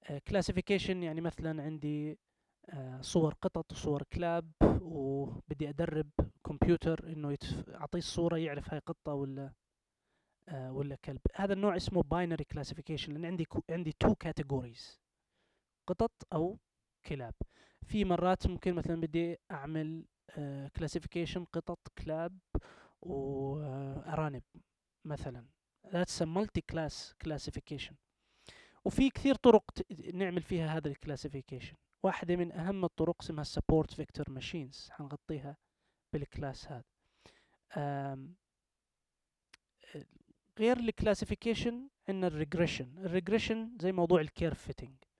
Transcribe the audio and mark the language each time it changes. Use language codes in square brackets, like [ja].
[ar] classification يعني مثلا عندي صور قطط وصور كلاب، وبدي أدرب كمبيوتر إنه أعطيه الصورة يعرف هاي قطة ولا كلب. هذا النوع اسمه binary classification، لأن عندي [en] two categories، [ar] قطط أو كلاب. في مرات ممكن مثلا بدي أعمل classification قطط كلاب وأرانب مثلا. [en] That's a multi-class classification. [ar] وفي كثير طرق نعمل فيها هذا الكلاسيفيكيشن. واحدة من أهم الطرق اسمها support vector machines، حنغطيها بالكلاس هذا. غير الكلاسيفيكيشن عندنا الريجريشن زي موضوع الكيرف فيتنج.